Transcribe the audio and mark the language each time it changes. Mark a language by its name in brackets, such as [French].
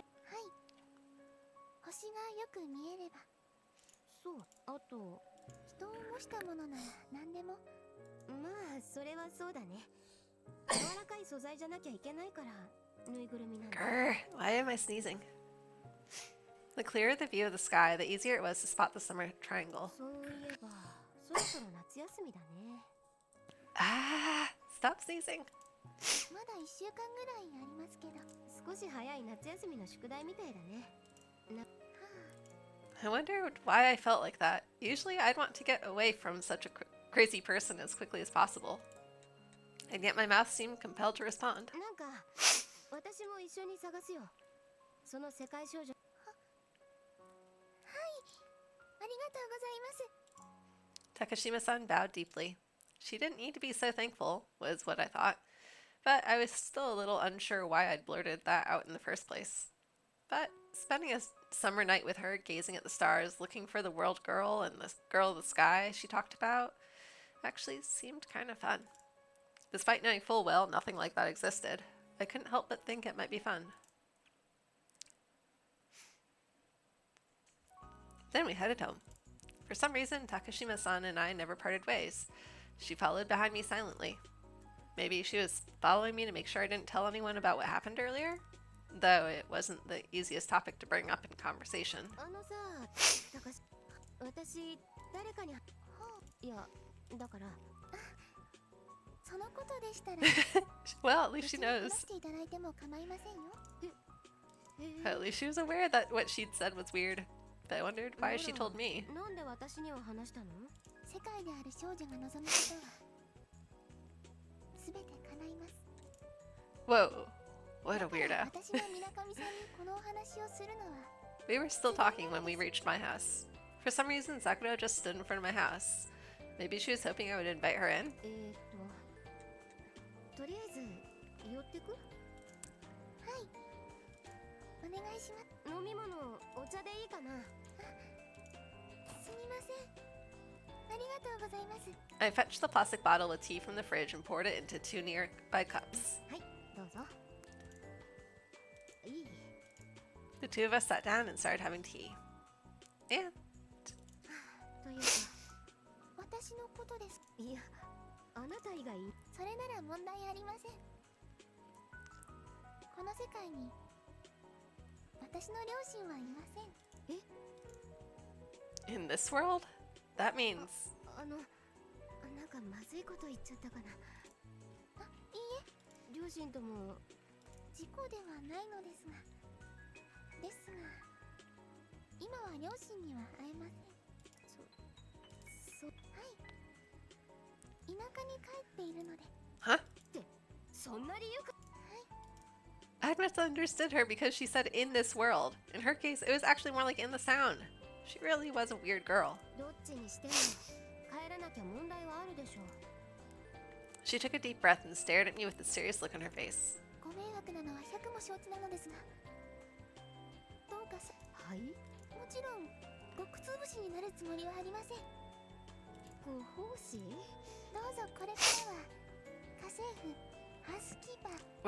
[Japanese] い。星がよく見えれば、そう。あと、人を模したものなら何でも。まあそれはそうだね。柔らかい素材じゃなきゃいけないからぬいぐるみなんだ。 [English] Grr, why am I sneezing? The clearer the view of the sky, the easier it was to spot the summer triangle. [Japanese] そういえばそろそろ夏休みだね。 [English] Ah, stop sneezing. [Japanese] まだ1週間ぐらいありますけど。少し早い夏休みの宿題みたいだね。 [English] I wonder why I felt like that. Usually I'd want to get away from such a crazy person as quickly as possible. And yet my mouth seemed compelled to respond. [Japanese] なんか私も一緒に探すよ。その世界少女。ありがとうございます。 [English] Takashima-san bowed deeply. She didn't need to be so thankful, was what I thought. But I was still a little unsure why I'd blurted that out in the first place. But spending a summer night with her, gazing at the stars, looking for the world girl and the girl of the sky she talked about, actually seemed kind of fun. Despite knowing full well nothing like that existed, I couldn't help but think it might be fun. Then we headed home. For some reason, Takashima-san and I never parted ways. She followed behind me silently. Maybe she was following me to make sure I didn't tell anyone about what happened earlier? Though it wasn't the easiest topic to bring up in conversation. [Japanese] あのさ、高し、私誰かに、いや、だから。そのことでしたら、 [English] Well, at least [Japanese] 別 [English] she [Japanese] に話 [English] knows. [Japanese] していただいても構いませんよ。 [English] At least she was aware that what she'd said was weird. But I wondered why she told me. [Japanese] なんで私には話したの？世界である少女が望むことは全て叶います。 [English] Whoa. What a [Japanese] だから私が水上さんにこのお話をするのは [English] We were still talking when we reached my house. For some reason, Sakura just stood in front of my house. Maybe she was hoping I would invite her in? [Japanese] とりあえず寄ってく？お願いします。飲み物お茶でいいかな？すみません。ありがとうございます。 [English] I fetched the plastic bottle with tea from the fridge and poured it into 2 nearby cups. [Japanese] はい、どうぞ。いい。 [English] The two of us sat down and started having tea. And [Japanese] というか、私のことです。いや、あなた以外。それなら問題ありません。この世界に私の両親はいません。 [English] in this world? That means [Japanese] なんかまずいこと言っちゃったかな。あ、いいえ、両親とも。事故ではないのですが、今は両親には会えません。はい。田舎に帰っているので。 [English] huh? [Japanese] そんな理由か。 [English] I had misunderstood her because she said in this world. In her case, it was actually more like in the sound. She really was a weird girl. [Japanese] どっちにしても帰らなきゃ問題はあるでしょう。 [English] She took a deep breath and stared at me with a serious look on her face. [Japanese] ご迷惑なのは百も承知なのですが、どうかはい。もちろん極つぶしになるつもりはありません。ご奉仕？どうぞこれからは家政婦、ハウスキーパー、